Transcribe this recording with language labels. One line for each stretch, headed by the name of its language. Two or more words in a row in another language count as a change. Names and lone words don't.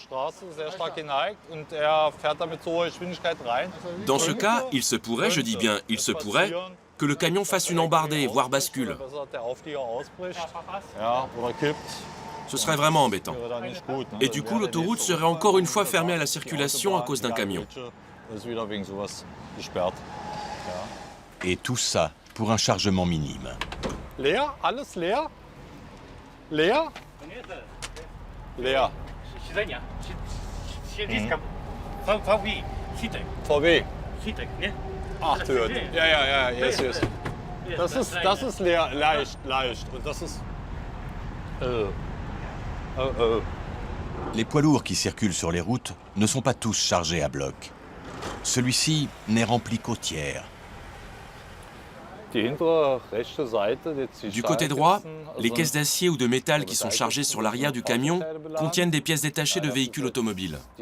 French: Dans ce cas, il se pourrait, je dis bien il se pourrait, que le camion fasse une embardée, voire bascule. Ce serait vraiment embêtant. Et du coup, l'autoroute serait encore une fois fermée à la circulation à cause d'un camion. Et tout ça pour un chargement minime.
German: Leer? Alles leer? Leer? Leer. VW. Ach, Tür. Ja, yes. Das ist leer, leicht. Und das ist...
French: Les poids lourds qui circulent sur les routes ne sont pas tous chargés à bloc. Celui-ci n'est rempli qu'au tiers. Du côté droit, les caisses d'acier ou de métal qui sont chargées sur l'arrière du camion contiennent des pièces détachées de véhicules automobiles.